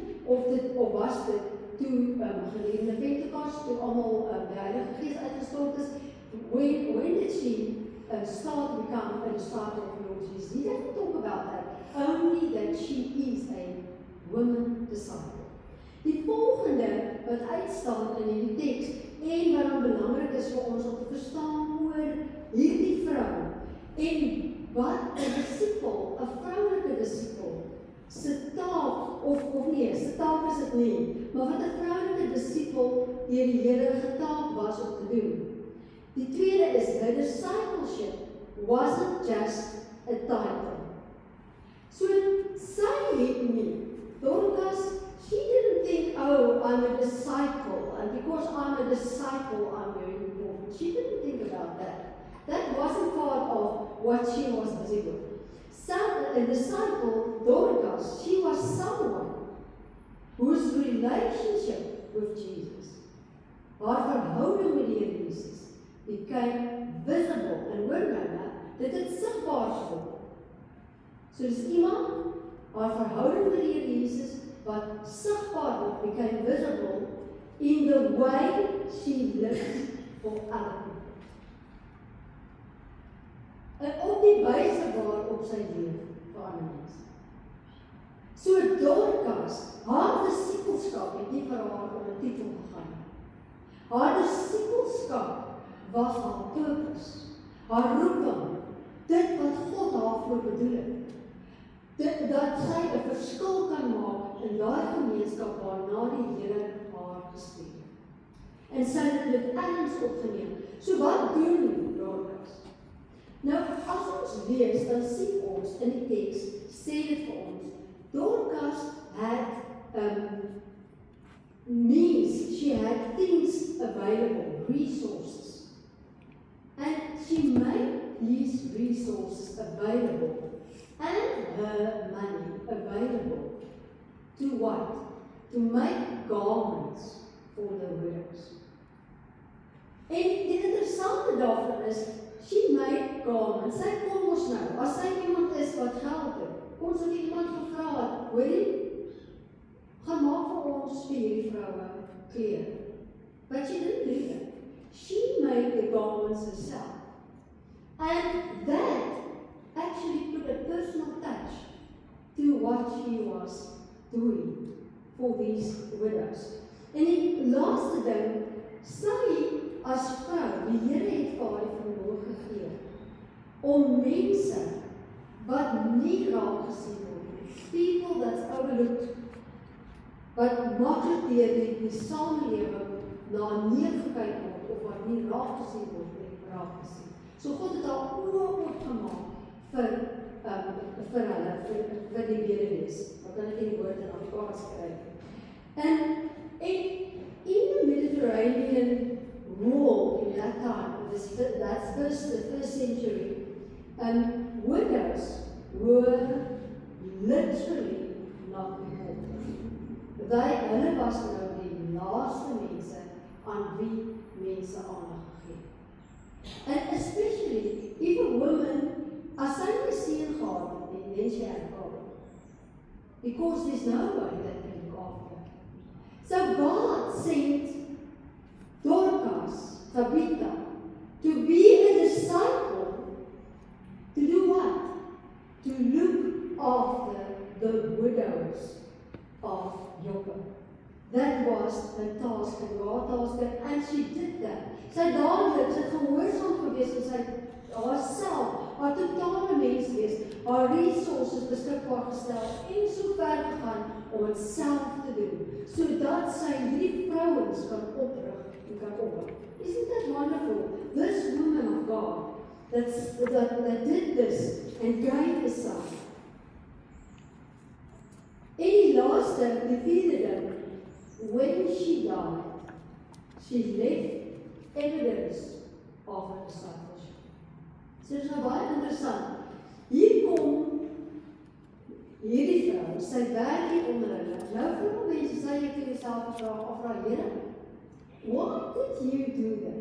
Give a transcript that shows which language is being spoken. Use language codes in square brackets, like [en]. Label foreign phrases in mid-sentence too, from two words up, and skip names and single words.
[af] of was dit toe gedurende Pentekos, toe almal die Heilige Gees uitgestort is, [en] when did she start to become a disciple of the Lord Jesus? He doesn't talk about that, only that she is a woman disciple. [af] Die volgende wat uitstaan in die teks en wat dan belangrik is vir ons om te verstaan oor hierdie vrou en wat 'n disipel, 'n vroulike disipel se taak of nee, se taak is dit nie, maar wat 'n vroulike disipel deur die Here getaak was om te doen. Die tweede is [en] her discipleship wasn't just a title. [af] So sy het nie, Dorcas, [en] she didn't think, oh, I'm a disciple, and because I'm a disciple, I'm very important. She didn't think about that. That wasn't part of what she was busy with. A disciple, Dorcas, she was someone whose relationship with Jesus, [af] haar verhouding met die Here Jesus, [en] became visible. [af] En hoor nou, dit het sigbaar geword. So dis iemand, haar verhouding met die Here Jesus, wat sigbaar word, [en] became visible in the way she lives for other people. [af] En op die wyse waarop sy leef vir ander mense. So Dorcas, haar disipelskap het nie vir haar om 'n titel gegaan. Haar disipelskap was haar purpose, haar roeping, dit wat God daarvoor bedoel het. Dat sy 'n verskil kan maak in daai gemeenskap waarna die Here haar gestuur het. En sy het dit erns opgeneem. So wat doen Dorcas? Nou, as ons lees, dan sien ons in die teks, sê dit vir ons, Dorcas [en] had means, she had things available, resources. And she made these resources available and her money available to what? To make garments for the widows. [af] En die interessante daarvan is, [en] she made garments. [af] Sy kon ons nou, as sy iemand is wat geld het, ons het iemand gevra het, hoorie, gaan maak vir ons vir hierdie vroue klere. [en] But she didn't do that. She made the garments herself. And that actually put a personal touch to what she was doing for these widows. [af] En die laaste ding, sy as vrou, die Here het vir haar die vermoë gegee om mense wat nie raak gesien word, [en] people that's overlooked, [af] wat maklik deur die samelewing na neergekyk word of wat nie raak gesien word nie, raak gesien. So God het haar oë oopgemaak vir hulle, vir die weduwees. Wat kan ek die woord in Afrikaans kry? [en] And in the Mediterranean rule in that time, that's the first century, widows were literally not important. [af] Hulle was nou die laaste mense aan wie mense aandag gegee. [en] And especially if a woman, [af] as sy nie seun gehad het, [en] then she had a problem. Because there's nobody that can look after her. So God sent Dorcas, Tabitha, to be a disciple, to do what? To look after the widows of Joppe. That was her task and haar task, and she did that. [af] Sy dadelik, sy het gehoorsaam gewees en sy haarself, haar totale mens wees, haar resources beskikbaar gestel en so ver gegaan om het self te doen, sodat sy hierdie vrouens kan oprig en kan opbou. [en] Isn't that wonderful? This woman of God that did this and gave herself. [af] En die laaste, die vierde ding, [en] when she died, she left evidence of her discipleship. [af] So dit is nou baie interessant. Hier kom hierdie vrou, sy werk hier onder hulle. Nou vir mense sê jy vir jouself vra, Here, [en] what did you do there?